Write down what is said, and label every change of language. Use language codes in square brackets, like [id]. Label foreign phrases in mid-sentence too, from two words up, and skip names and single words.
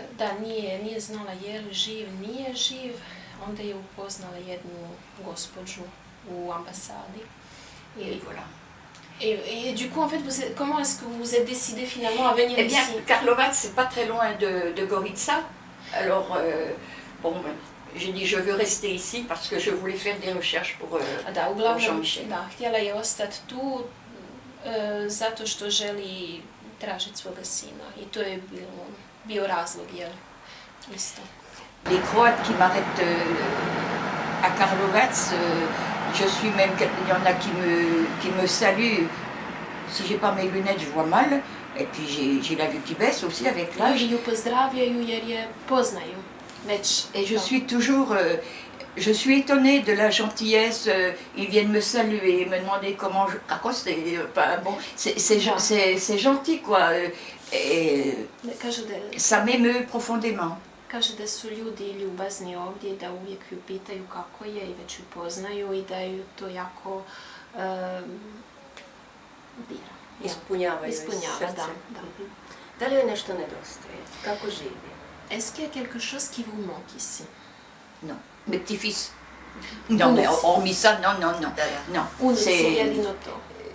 [hr] Da, nije znala je li živ, nije živ, onda je upoznala jednu gospođu u ambasadi. [fr] Et voilà. Et du coup, en fait, comment est-ce que vous vous êtes décidé finalement à venir ici? Eh bien, Karlovac, c'est pas très loin de Gorica. Alors, bon, j'ai dit je veux rester ici parce que je voulais faire des recherches pour Jean-Michel. [hr] Da, htjela je ostati tu zato što želi tražiti svoga sina. I to je bio razlog, jel? Isto. [fr] Les Croates qui m'arrêtent à Karlovac, je suis même, il y en a qui me saluent. Si j'ai pas mes lunettes, je vois mal. Et puis j'ai la vue qui baisse aussi avec l'âge. [hr] Ljudi ju pozdravljaju jer je poznaju. Već, [fr] et je suis toujours, je suis étonnée de la gentillesse. Ils viennent me saluer, me demander comment je raconte. Enfin, bon, c'est gentil quoi. Et ça m'émeut profondément. [hr] Kaže da su ljudi ljubazni ovdje, da uvijek ju pitaju kako je i već ju poznaju i da ju to jako dira. Ispunjava Ispunjava, da. Da li joj nešto nedostaje? Kako živi? [fr] Est-ce qu'il y a quelque chose qui vous manque ici? Non. Mes petits-fils. Non, mais hormis ça, non. [hr] Unici, jedino to.